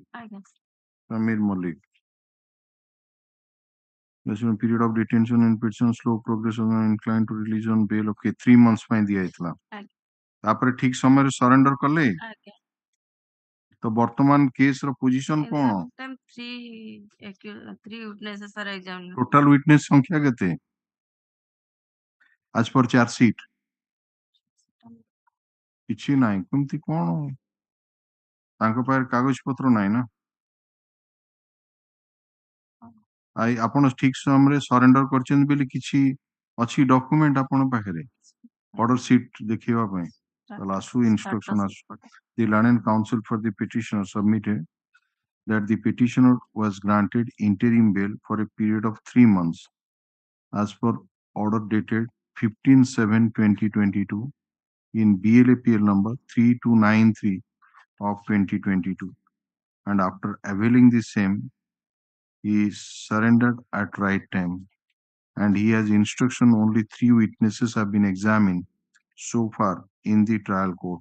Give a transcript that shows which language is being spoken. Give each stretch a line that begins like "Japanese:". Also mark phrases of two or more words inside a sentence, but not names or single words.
Odia: ଆଜ୍ଞା
English: ସମୀର ମଲ୍ଲିକ period of detention in petition slow progress and inclined to release on bail okay 3 months
Odia: ପାଇଁ ଦିଆ ହେଇଥିଲା ତାପରେ ଠିକ ସମୟରେ ସରେଣ୍ଡର କଲେ ଆଜ୍ଞା ତ ବର୍ତ୍ତମାନ କେସ ର ପୋଜିଶନ କଣ
English: 3 witnesses are examined. total witness
Odia: ସଂଖ୍ୟା କେତେ
English: as per charge sheet
Odia: କିଛି ନାହିଁ କେମିତି କଣ ତାଙ୍କ ପାଖରେ କାଗଜ ପତ୍ର ନାହିଁ ନା ଆପଣ ଠିକ ସମୟରେ ସରେଣ୍ଡର କରିଛନ୍ତି ବୋଲି କିଛି ଅଛି ଡକ୍ୟୁମେଣ୍ଟ ଆପଣଙ୍କ ପାଖରେ
English: order sheet
Odia: ଦେଖିବା ପାଇଁ ତାହେଲେ ଆସୁ instruction ଆସୁ
English: the learned counsel for the petitioner submitted that the petitioner was granted interim bail for a period of 3 months as per order dated 15/7/2022 in BLAPL number 3293 of 2022 and after availing the same he surrendered at right time and he has instruction only 3 witnesses have been examined so far in the trial court.